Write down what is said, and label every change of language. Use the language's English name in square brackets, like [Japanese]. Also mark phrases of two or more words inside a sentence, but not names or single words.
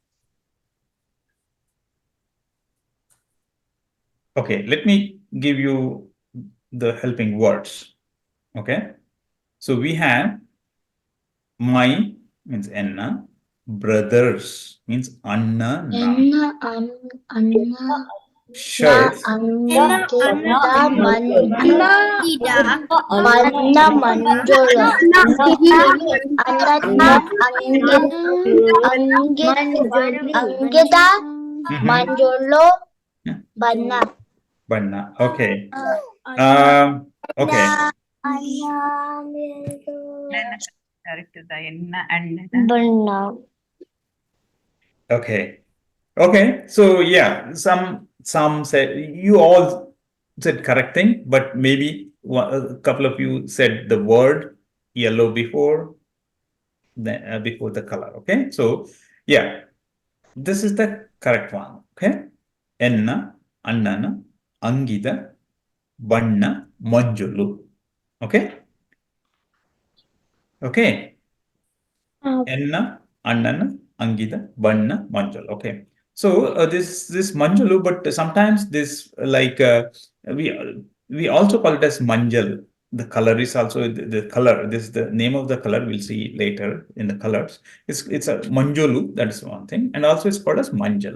[English] Okay, let me give you the helping words. Okay, so we have my means Enna, brothers means Anna, na. Shirt, [Tulu] ಮಂಜುಳು ಬಣ್ಣ [English] Banna. Okay. Okay. [Tulu] ಬಣ್ಣ [English] Okay. Okay. So yeah, some said, you all said correct thing, but maybe a couple of you said the word yellow before the color. Okay. So yeah, this is the correct one. Okay. [Tulu] Enna, Annana, Angida, Banna, Manjulu. [English] Okay. Okay. [Tulu] Enna, Annana, Angida, Banna, Manjul. [English] Okay. So this Manjulu, but sometimes this we also call it as Manjal. The color is also the color. This is the name of the color. We'll see later in the colors. It's a Manjulu. That is one thing, and also it's called as Manjal.